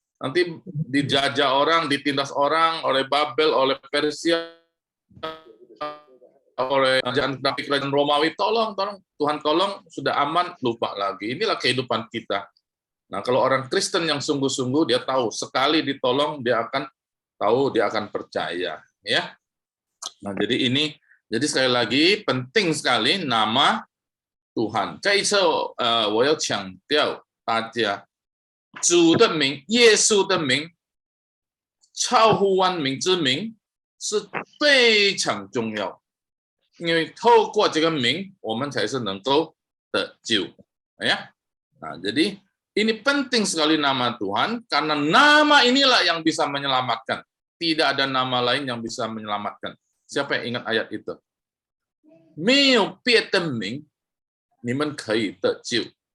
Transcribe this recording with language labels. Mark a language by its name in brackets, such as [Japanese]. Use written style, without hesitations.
[Indonesian] Nanti dijajah orang, ditindas orang oleh Babel, oleh Persia, oleh kerajaan Romawi, tolong Tuhan tolong, sudah aman, lupa lagi. Inilah kehidupan kita. Nah, kalau orang Kristen yang sungguh-sungguh dia tahu sekali ditolong dia akan tahu, dia akan percaya, ya. Nah, jadi sekali lagi penting sekali nama Tuhan. [Chinese] 这一次我要强调大家主的名，耶稣的名，超乎万民之名是非常重要。因为透过这个名，我们才是能够得救，ya. [Indonesian] Nah, jadi ini penting sekali nama Tuhan karena nama inilah yang bisa menyelamatkan. Tidak ada nama lain yang bisa menyelamatkan. Siapa yang ingat ayat itu? [Chinese] 没有别的名，你们可以得救。